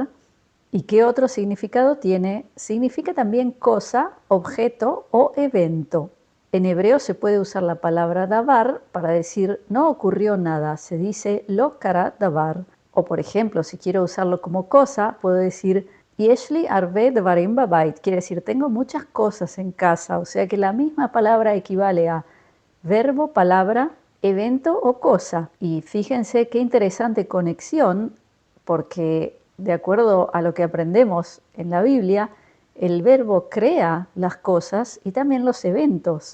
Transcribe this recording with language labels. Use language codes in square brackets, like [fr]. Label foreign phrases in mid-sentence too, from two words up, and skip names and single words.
[es] ¿Y qué otro significado tiene? Significa también cosa, objeto o evento. En hebreo se puede usar la palabra davar para decir no ocurrió nada, se dice [he] לא קרה דבר. [es] O por ejemplo, si quiero usarlo como cosa, puedo decir [he] יש לי הרבה דברים בבית, [es] quiere decir tengo muchas cosas en casa, o sea que la misma palabra equivale a verbo, palabra, evento o cosa. Y fíjense qué interesante conexión, porque de acuerdo a lo que aprendemos en la Biblia, el verbo crea las cosas y también los eventos.